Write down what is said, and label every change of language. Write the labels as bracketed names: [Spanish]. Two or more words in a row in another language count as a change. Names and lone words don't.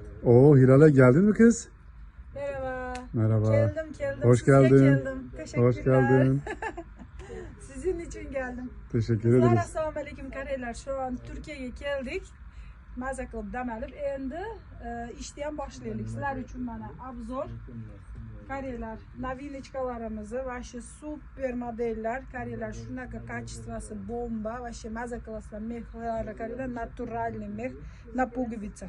[Turkish] Oo Hilal'e geldin mi kız? Merhaba. Merhaba. Geldim. Hoş Size geldin. geldim. Teşekkürler. Hoş geldin. Sizin için geldim. Teşekkür Kızlar, ederiz. [Uzbek] assalomu alaykum karaylar. Şu an Türkiye'ye geldik. Maza qilib dam olib, endi ishni ham boshlaylik. Sizlar uchun mana obzor. Karaylar, novinочкаларimizni va shu super modellar, karaylar shunaqa качествоsi bomba va shu maza qilasizlar. Mexlari karaylar [Russian] натуральный мех на пуговицах.